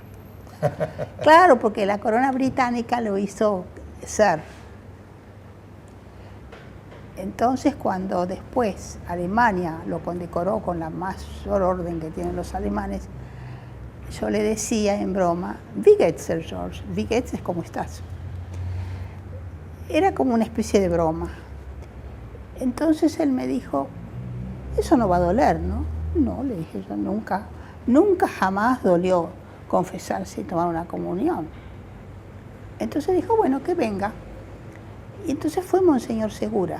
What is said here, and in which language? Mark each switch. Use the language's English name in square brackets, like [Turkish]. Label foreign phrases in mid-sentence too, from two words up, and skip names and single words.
[Spanish] Claro, porque la corona británica lo hizo Sir. Entonces, cuando después Alemania lo condecoró con la mayor orden que tienen los alemanes, yo le decía en broma, [German] wie geht's, Sir George? Wie geht's es [Spanish] ¿cómo estás? Era como una especie de broma. Entonces él me dijo, eso no va a doler, ¿no? No, le dije yo, nunca jamás dolió confesarse y tomar una comunión. Entonces dijo, bueno, que venga. Y entonces fue Monseñor Segura.